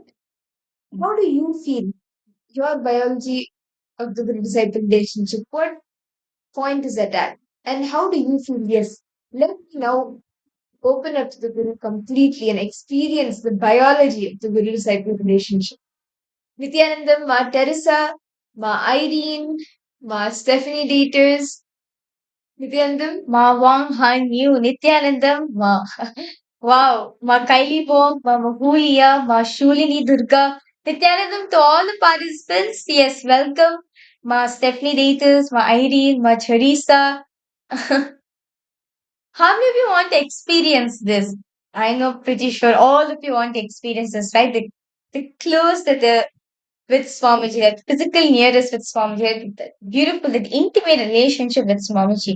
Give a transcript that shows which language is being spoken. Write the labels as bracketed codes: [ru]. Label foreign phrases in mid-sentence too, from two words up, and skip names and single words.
[en] How do you feel? Your biology of the guru disciple relationship, what point is that at? And how do you feel? Yes, let me now open up to the guru completely and experience the biology of the guru disciple relationship. Nithyanandam, Ma Teresa, Ma Irene, Ma Stephanie Daters, Nithyanandam, Ma Wang Han Yu, Nithyanandam, Ma wow, Ma Kylie Bong, Ma Mahulia, Ma Shulini Durga, Nithyanandam to all the participants. Yes, welcome. Ma Stephanie Daters, Ma Irene, Ma Charissa. How many of you want to experience this? I know pretty sure all of you want to experience this, right? The close that the with Swamiji, that physical nearness with Swamiji, the beautiful, that intimate relationship with Swamiji.